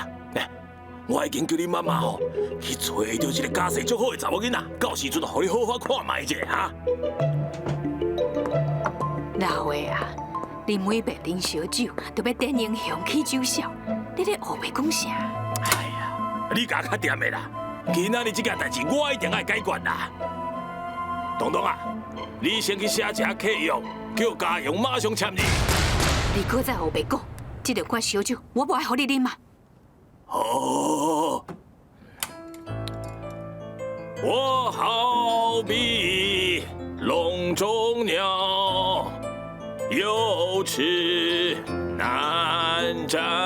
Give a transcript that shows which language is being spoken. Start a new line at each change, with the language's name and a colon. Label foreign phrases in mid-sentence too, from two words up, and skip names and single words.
Min Nan Chinese: 我已经叫你妈妈吼去找到一个家世足好的查某囡仔，到时阵互你好好看卖者哈。老话啊，你每白啉烧酒，就要点英雄起酒痟，你咧胡白讲啥？哎呀，你家较掂的啦，今仔日这件代志我一定爱解决啦。东东啊，你先去写一下契约，叫家用马上签字。你搁再胡白讲，这个罐烧酒我无爱互你啉嘛。哦，我好比笼中鸟，有翅难展。